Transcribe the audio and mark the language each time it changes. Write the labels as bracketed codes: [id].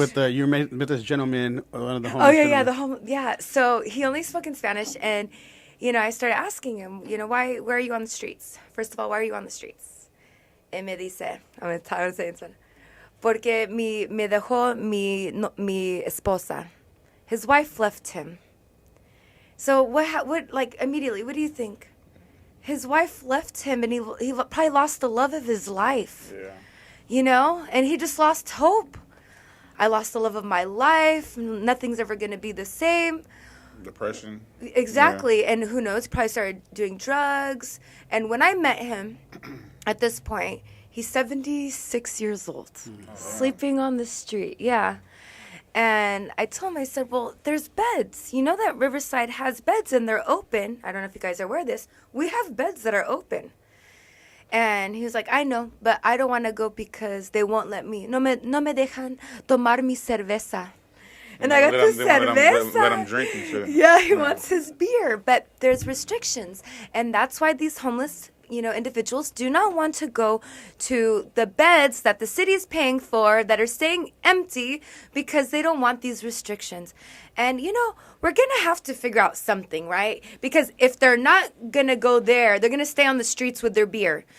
[en] You met this gentleman, one of the homeless. Oh yeah, gentlemen. So he only spoke in Spanish, and I started asking him, why are you on the streets? First of all, why are you on the streets? [es] Y me dice, [en] I'm gonna say it. [es] Porque me dejó mi esposa. [en] His wife left him. So what like immediately? What do you think? His wife left him, and he probably lost the love of his life. Yeah. And he just lost hope. I lost the love of my life. Nothing's ever going to be the same. Depression. Exactly. Yeah. And who knows, probably started doing drugs. And when I met him at this point, he's 76 years old, sleeping on the street. Yeah. And I told him, I said, well, there's beds. You know that Riverside has beds and they're open. I don't know if you guys are aware of this. We have beds that are open. And he was like, I know, but I don't want to go because they won't let me. [es] No me dejan tomar mi cerveza. [en] And I got the cerveza. Let him drink and shit. Yeah, he wants his beer, but there's restrictions. And that's why these homeless, individuals do not want to go to the beds that the city is paying for that are staying empty because they don't want these restrictions. And, we're going to have to figure out something, right? Because if they're not going to go there, they're going to stay on the streets with their beer.